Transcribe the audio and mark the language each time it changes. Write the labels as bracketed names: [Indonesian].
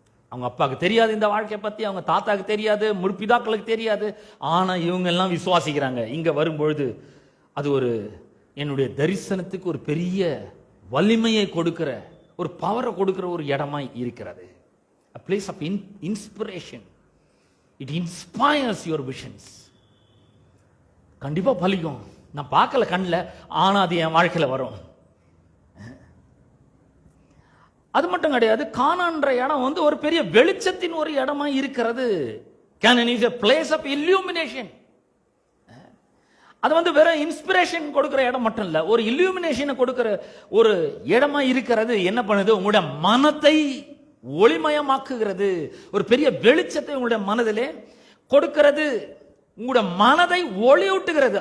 [Tamil] அவங்க அப்பாவுக்கு தெரியாது இந்த வாழ்க்கையை பத்தி, அவங்க தாத்தாக்கு தெரியாது, முற்பிதாக்களுக்கு தெரியாது. ஆனா இவங்க எல்லாம் விசுவாசிக்கிறாங்க. இங்க வரும்பொழுது அது ஒரு என்னுடைய தரிசனத்துக்கு ஒரு பெரிய வலிமையை கொடுக்கிற, ஒரு பவரை கொடுக்கிற ஒரு இடமாய் இருக்கிறது. [English] a place of inspiration. it inspires your visions. [Tamil] கண்டிப்பா பலிக்கும். நான் பார்க்கல கண்ணில், ஆனா அது என் வாழ்க்கையில வரும். அது மட்டும் கிடையாது, கானான்ற இடம் ஒரு பெரிய வெளிச்சத்தின் ஒரு இடமா இருக்கிறது. [English] Canaan is a place of illumination. [Tamil] அது வேற இன்ஸ்பிரேஷன் கொடுக்கிற இடம் மட்டும் இல்ல, ஒரு இல்லுமினேஷனை கொடுக்கிற ஒரு இடமா இருக்கிறது. என்ன பண்ணுது? உங்களுடைய மனத்தை ஒளிமயமாக்குகிறது, ஒரு பெரிய வெளிச்சத்தை உங்களுடைய மனதிலே கொடுக்கிறது, உங்களுடைய மனதை ஒளியூட்டுகிறது.